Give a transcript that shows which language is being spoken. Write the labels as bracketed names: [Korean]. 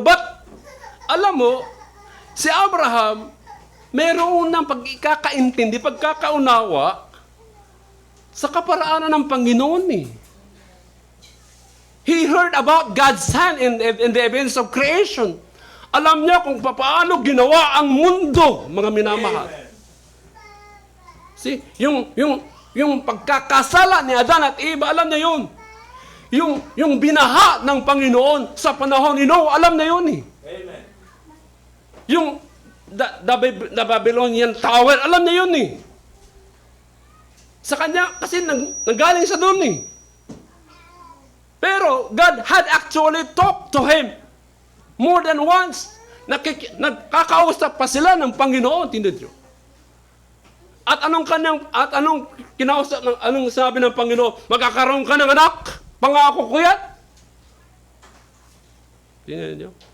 [Filipino] But, alam mo, si Abraham, meron ng pagkakaintindi, pagkakaunawa, sa kaparaanan ng Panginoon eh. [English] He heard about God's hand in the events of creation. [Filipino] Alam niya kung paano ginawa ang mundo, mga minamahal. Amen. See, yung pagkakasala ni Adan at Eva, alam niya yun. Yung binaha ng Panginoon sa panahon ni Noah, alam na yun eh. Amen. Yung the Babylonian Tower, alam niya yun eh. Sa kanya, kasi nanggaling sa doon eh. Pero [English] God had actually talked to him more than once. [Filipino] Nagkakausap pa sila ng Panginoon, tindad nyo. At anong kinausap, anong sabi ng Panginoon? Magkakaroon ka ng anak? Pangako ko yan. Tindad nyo.